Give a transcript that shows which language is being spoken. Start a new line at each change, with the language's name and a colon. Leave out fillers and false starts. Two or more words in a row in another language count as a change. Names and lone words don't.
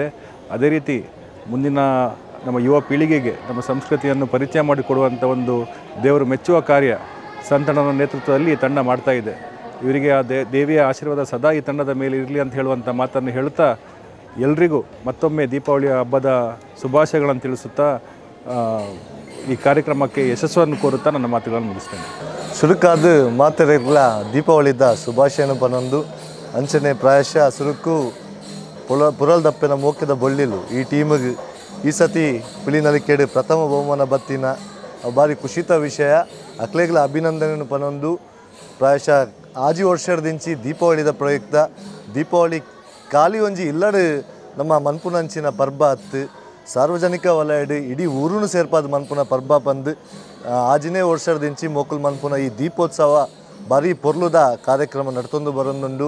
Kannada: ಅದೇ ರೀತಿ ಮುಂದಿನ ನಮ್ಮ ಯುವ ಪೀಳಿಗೆಗೆ ನಮ್ಮ ಸಂಸ್ಕೃತಿಯನ್ನು ಪರಿಚಯ ಮಾಡಿಕೊಡುವಂಥ ಒಂದು ದೇವರು ಮೆಚ್ಚುವ ಕಾರ್ಯ ಸಂತಣ್ಣನ ನೇತೃತ್ವದಲ್ಲಿ ಈ ತಂಡ ಮಾಡ್ತಾ ಇದೆ. ಇವರಿಗೆ ಆ ದೇವಿಯ ಆಶೀರ್ವಾದ ಸದಾ ಈ ತಂಡದ ಮೇಲೆ ಇರಲಿ ಅಂತ ಹೇಳುವಂಥ ಮಾತನ್ನು ಹೇಳುತ್ತಾ ಎಲ್ರಿಗೂ ಮತ್ತೊಮ್ಮೆ ದೀಪಾವಳಿಯ ಹಬ್ಬದ ಶುಭಾಶಯಗಳನ್ನು ತಿಳಿಸುತ್ತಾ ಈ ಕಾರ್ಯಕ್ರಮಕ್ಕೆ ಯಶಸ್ಸನ್ನು ಕೋರುತ್ತಾ ನನ್ನ ಮಾತುಗಳನ್ನು ಮುಗಿಸ್ತೇನೆ.
Tulu: ಸುರುಕಾದ ಮಾತೆರೆಗಳ ದೀಪಾವಳಿದ ಶುಭಾಶಯನ ಪನೊಂದು ಅಂಚನೆ ಪ್ರಾಯಶಃ ಸುರುಕು ಪುರಲ್ದಪ್ಪನ ಮೋಕೆದ ಬೊಳ್ಳಿಲು ಈ ಟೀಮಿಗೆ ಈ ಸತಿ ಪಿಲಿನಲಿಕೆಡು ಪ್ರಥಮ ಬಹುಮಾನ ಬತ್ತಿನ ಭಾರಿ ಖುಷಿತ ವಿಷಯ. ಅಕ್ಲೆಗಳ ಅಭಿನಂದನೆ ಪನೊಂದು ಪ್ರಾಯಶಃ ಆಜಿ ವರ್ಷದಿಂಚಿ ದೀಪಾವಳಿದ ಪ್ರಯುಕ್ತ ದೀಪಾವಳಿ ಖಾಲಿ ಒಂಜಿ ಇಲ್ಲಡು ನಮ್ಮ ಮನ್ಪುನಂಚಿನ ಪರ್ಬ ಹತ್ತು ಸಾರ್ವಜನಿಕ ವಲಯಡು ಇಡೀ ಊರೂ ಸೇರ್ಪಾದ ಮನ್ಪುನ ಪರ್ಬ ಬಂದು ಆಜಿನೇ ವರ್ಷದಿಂಚಿ ಮೋಕುಲ್ ಮನ್ಪುನ ಈ ದೀಪೋತ್ಸವ ಭಾರಿ ಪೊರ್ಲುದ ಕಾರ್ಯಕ್ರಮ ನಡ್ತೊಂದು ಬರೋದುಂಡು.